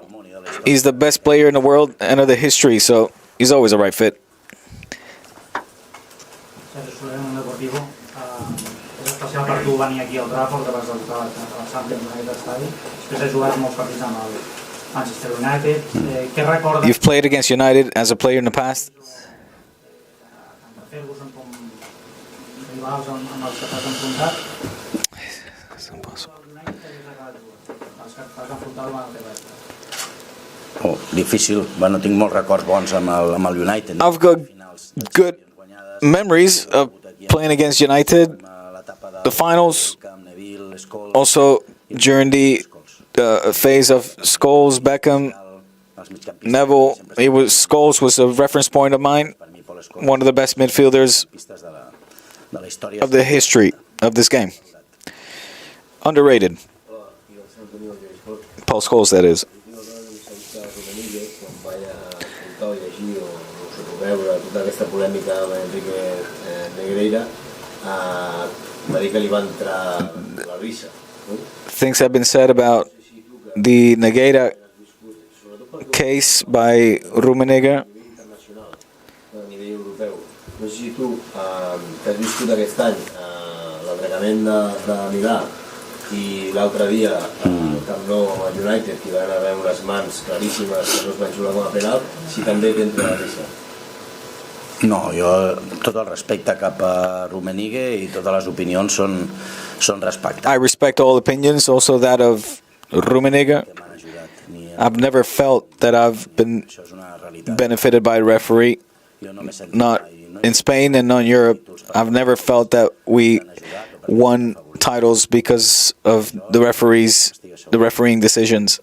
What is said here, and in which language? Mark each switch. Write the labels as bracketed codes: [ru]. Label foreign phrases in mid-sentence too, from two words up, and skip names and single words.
[en] He's the best player in the world and of the history, so he's always the right fit. You've played against United as a player in the past. [ca] Difícil, no tinc molts records bons amb el United. [en] I've got good memories of playing against United, the finals, also during the phase of Scholes, Beckham, Neville. Scholes was a reference point of mine, one of the best midfielders of the history of this game. Underrated. Paul Scholes, that is. [ca] Tota aquesta polèmica amb Enrique Negreira, va dir que li va entrar la risa. [en] things have been said about the Negreira case by Rummenigge. [ca] A nivell europeu. No sé si tu que has viscut aquest any l'entrenament de Milà i l'altre dia al Camp Nou amb el United, que van haver unes mans claríssimes que no es van jugar com a penal, si també t'entra la risa. No, jo tot el respecte cap a Rummenigge i totes les opinions són respectables. [en] I respect all opinions, also that of Rummenigge. I've never felt that I've been benefited by a referee, not in Spain and not in Europe. I've never felt that we won titles because of the refereeing decisions.